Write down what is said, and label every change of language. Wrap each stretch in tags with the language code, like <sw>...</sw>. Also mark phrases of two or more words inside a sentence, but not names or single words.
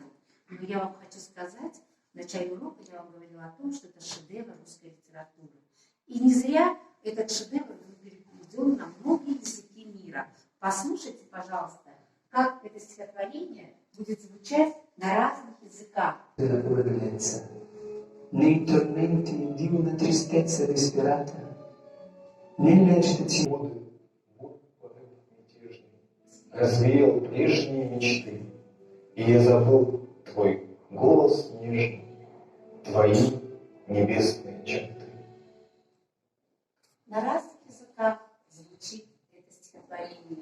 <ru>Но я вам хочу сказать, в начале урока я вам говорила о том, что это шедевр русской литературы. И не зря этот шедевр был переведен на многие языки мира. Послушайте, пожалуйста, как это стихотворение будет звучать на разных языках.</ru> <it>Della tua bellezza, nei tormenti di una tristezza disperata, nelle agitazioni</it> <ru>развеял прежние мечты, и я забыл твой голос нежный, твои небесные черты. На разных языках звучит это стихотворение.</ru>